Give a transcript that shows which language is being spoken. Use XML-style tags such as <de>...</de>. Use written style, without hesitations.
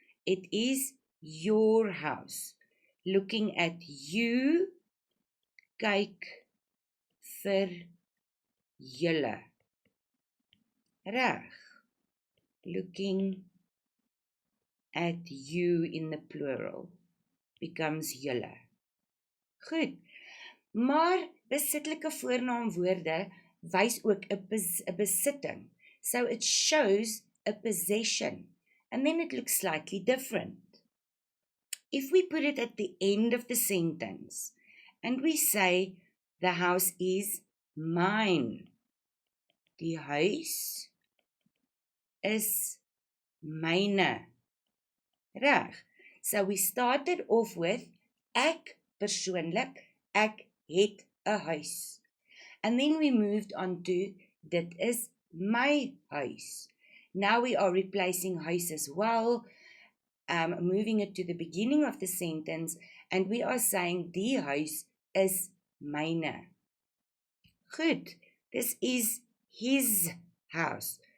<en>It is your house. Looking at you,</en> <af>kyk vir julle. Reg.</af> <en>Looking at you in the plural becomes julle.</en> <af>Goed. Maar besittelike voornaamwoorde wys ook 'n besitting.</af> <en>So it shows a possession. And then it looks slightly different. If we put it at the end of the sentence, and we say, the house is mine.</en> <af>Die huis is myne. Reg.</af> <en>So we started off with,</en> <af>ek persoonlik, ek het 'n huis.</af> <en>And then we moved on to,</en> <af>dit is my huis.</af> <en>Now we are replacing huis as well, moving it to the beginning of the sentence, and we are saying,</en> <af>die huis is myne.</af> <en>Goed, this is his house.</en>